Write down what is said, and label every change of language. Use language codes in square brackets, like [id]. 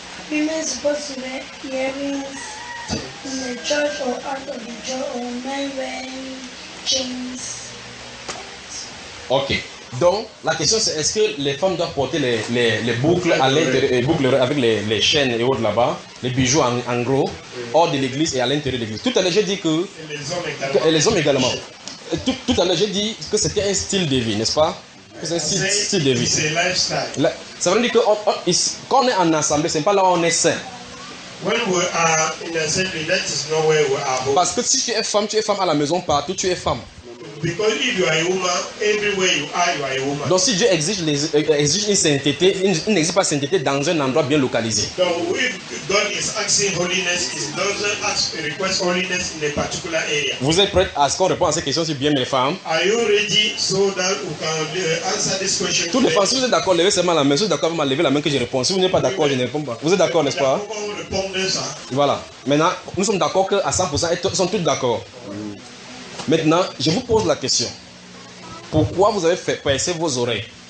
[en] Women supposed to wear earrings in the church or out of the church, or men wearing chains. Ok. [fr] Donc la question c'est, est-ce que les femmes doivent porter les boucles à l'intérieur, les boucles avec les chaînes et autres là-bas, les bijoux en gros, hors de l'église et à l'intérieur de l'église. Tout à l'heure j'ai dit que les hommes également. Tout à l'heure, j'ai dit que c'était un style de vie, n'est-ce pas? C'est un style de vie. C'est lifestyle. Ça veut dire que quand on est en assemblée, ce n'est pas là où on est saint. [en] When we are in assembly, that is not where we are home. [fr] Parce que si tu es femme à la maison, partout, tu es femme. [en] Because if you are a woman, everywhere you are a woman. [fr] Donc si Dieu exige une sainteté, il n'exige pas sainteté dans un endroit bien localisé. [en] Donc if God is asking holiness, he doesn't request holiness in a particular area. [fr] Vous êtes prêts à ce qu'on réponde à ces questions sur bien les femmes? [en] Are you ready so that we can answer this question? [fr] Toutes les femmes, si vous êtes d'accord, levez seulement la main. Si vous êtes d'accord, vous m'avez levé la main que je réponds. Si vous n'êtes pas d'accord, je ne réponds pas. Vous êtes d'accord, n'est-ce pas? Voilà. Maintenant, nous sommes d'accord qu'à 100%, elles sont toutes d'accord. Maintenant, je vous pose la question. Pourquoi vous avez fait percer vos oreilles?